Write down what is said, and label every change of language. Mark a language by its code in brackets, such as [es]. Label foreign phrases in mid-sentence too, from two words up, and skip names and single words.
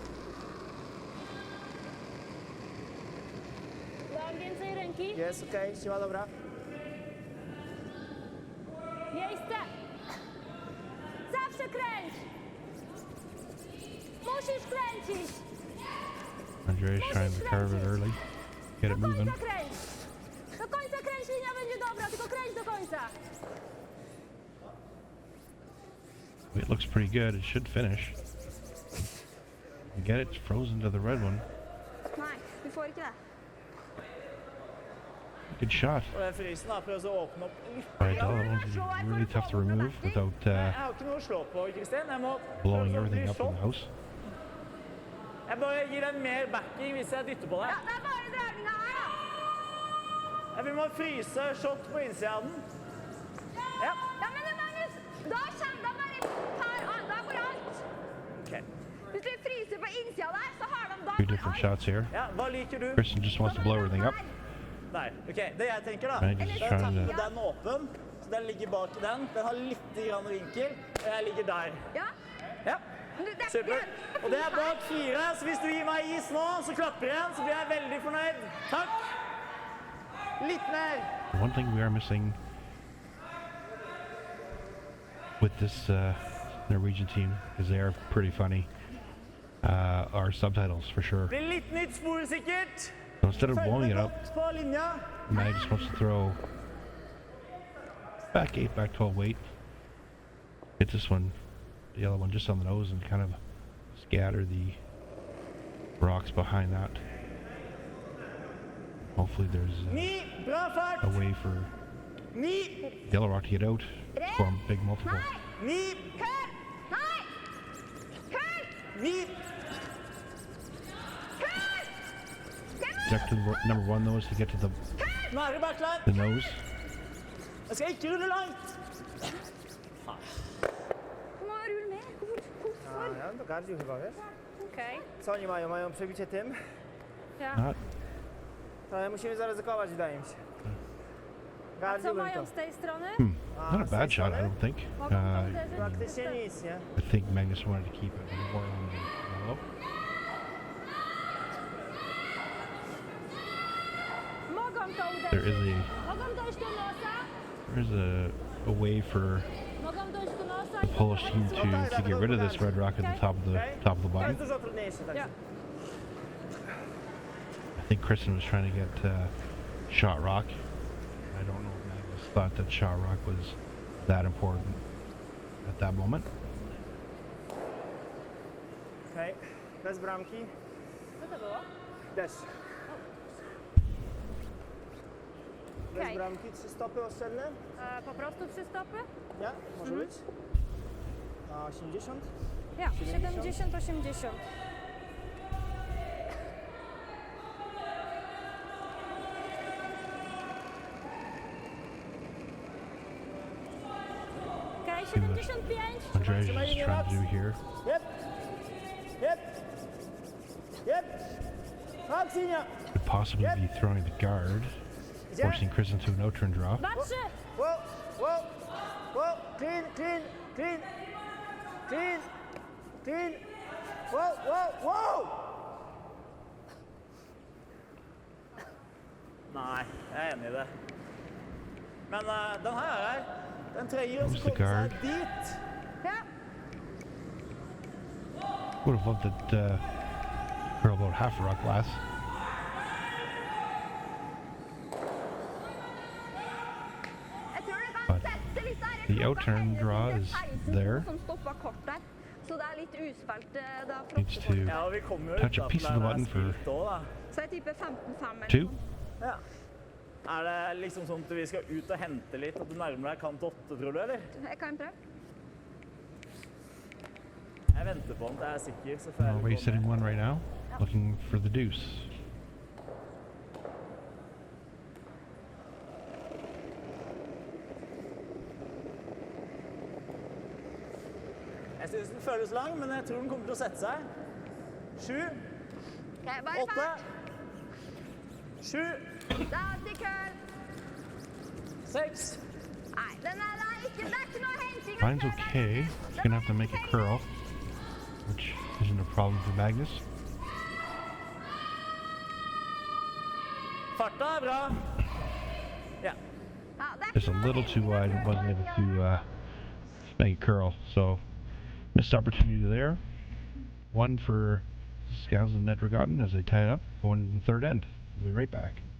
[pl] Dam więcej ręki. Jest okej, siła dobra. Miejsce! Zawsze kręć! Musisz kręcić! [en] Andrzej's trying to carve it early, get [pl] Do [en] it moving. [pl] końca kręć! Do końca kręć, linia będzie dobra, tylko kręć do końca! [en] It looks pretty good. It should finish. You get it? It's frozen to the red one. [no] Nej, vi får ikke det. [en] Good shot [no] Og den frysen da, prøv å åpne opp litt. [en] by Adela. That one's gonna be really tough to remove without [no] Jeg har ikke noe å slå på, Kristin. Jeg må [en] blowing [no] prøve å [en] everything [no] bli [en] up in the shot. house. [no] Jeg bare gir deg mer backing hvis jeg dytter på Ja, deg. det er bare dragninga her, da! Jeg vil må fryse shot på innsida av den. Ja. Ja, men det, Magnus, da bare da går alt. Ok. Hvis du fryser på innsida der, så har de da [en] 2 different shots here. [no] Ja, hva liker du? [en] Kristin just wants to blow everything up. [no] Der. Ok, det jeg tenker da. [en] Magnus is [no] Da [en] trying [no] tapper [en] to [no] den åpen, så den ligger bak i den. Den har litt grann vinkel, og jeg ligger der. Ja, Ja, men det er super. Og det er bak 4, så hvis du gir meg is nå, så klapper jeg, så blir jeg veldig fornøyd. Takk. Litt mer. [en] one thing we are missing with this Norwegian team, because they are pretty funny, are subtitles for sure. [no] Blir litt nytt spor sikkert. [en] So instead of [no] Følg [en] blowing [no] med [en] it up, [no] godt på linja. [en] Mag just wants to throw back 8, back 12 weight. Get this one the yellow one just on the nose and kind of scatter the rocks behind that. Hopefully there's [no] Ni, bra fart. [en] a way for [no] Ni, [en] yellow rock to get out, form big multiple. [no] ni, Kør! Nei! Kør! ni. Kør! [en] Objective number one though is to get to the [no] Nære bakland. [en] nose. [no] Jeg skal ikke rulle langt. Du må rulle med. Hvorfor? [pl] Ja, to każdy chyba, wiesz? Okej. Co oni mają? Mają przebicie tym? Ja. [en] Not [pl] To musimy zaryzykować, wydaje mi się. Co Gardziłbym mają to. z tej strony? [en] not a bad shot, I don't think. [pl] Mogą to uderzyć? Praktycznie nic, nie? [en] I think Magnus wanted to keep it more on the yellow. [pl] Mogą to uderzyć. [en] There is [pl] Mogą dojść do nosa. [en] a way for [pl] Mogą dojść do nosa [en] the [pl] i [en] Polish team to get rid of this red rock at the top of the [pl] To [en] button. [pl] jest dużo trudniejsze, tak. Ja. [en] I think Kristin was trying to get shot rock. I don't know if Magnus thought that shot rock was that important at that moment. [pl] Okej. Bez bramki. Co to było? Deszcz. Bez Okej. bramki. 3 stopy oszczędne? Po prostu 3 stopy? Nie? Może być? A 80? Ja, 70, 80. Okej, 75. [en] Andrzej is trying to do here. [pl] Jep. Jep. Jep. Augustyniak. [en] Could possibly be throwing the guard, forcing Kristin to a no-turn draw. 2-3. Whoa. Whoa. Whoa. Clean. Clean. Clean. Clean. Clean. Whoa. Whoa. Whoa. [no] Nei, jeg er enig i det. Men den her, den trenger [en] Who's [no] å [en] the [no] komme [en] guard? [no] seg dit. Ja. [en] Would have loved that curl about half a rock glass. [no] Jeg tror det kan [en] But [no] sette litt der. [en] the outturn draw is there. [no] Som stopper kort der. Så det er litt uspilt. Det er [en] Needs [no] flotte [en] to [no] folk. Ja, og vi kommer jo [en] touch a [no] utenfor [en] piece of the [no] der [en] button for [no] spilt også, da. Så jeg tipper 15-5 eller 2. noe. Ja. Er det liksom sånn at vi skal ut og hente litt, at du nærmer deg kant 8, tror du, eller? Jeg kan prøve. Jeg venter på den til jeg er sikker, så får jeg [en] Norway [no] gå [en] sitting [no] med. [en] one right now, looking for the deuce. [no] Jeg synes den føles lang, men jeg tror den kommer til å sette seg. 7, Ok, bare 8, fart. 7, Det er alltid køl. 6. Nei, det er ikke noe henting. [en] Line's okay. He's gonna have to make a curl, which isn't a problem for Magnus. [no] Farta er bra. Ja. Ja, det er [en] Just a [no] ikke noe [en] little too [no] henting. [en] wide and wasn't able to make a curl, so missed opportunity there. One for Skaslien and Nedregotten as they tie it up, going in the third end. We'll be right back.